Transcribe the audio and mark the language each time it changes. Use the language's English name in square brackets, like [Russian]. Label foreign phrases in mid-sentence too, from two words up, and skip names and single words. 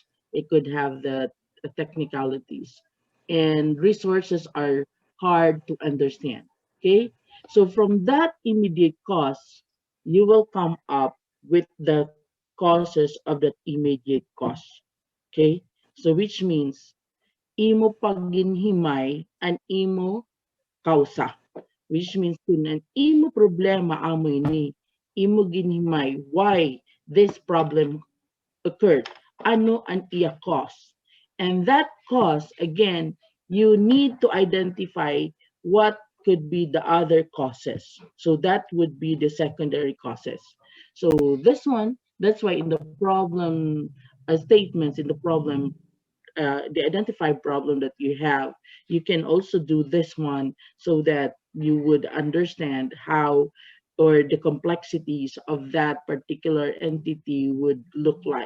[English] They could have the technicalities, and resources are hard to understand. Okay, so from that immediate cause, you will come up with the causes of that immediate cause. [Hiligaynon] Okay? [English] So which means [Hiligaynon] imo paginhimay and imo kausa. [English] Which means [Hiligaynon] kung imo problema amo ini, imo ginhimay [English] why this problem occurred. [Hiligaynon] Ano ang iya cause? [English] And that cause, again, you need to identify what could be the other causes. So that would be the secondary causes. So this one, that's why in the problem statements, in the problem the identified problem that you have, you can also do this one so that you would understand how or the complexities of that particular entity would look like.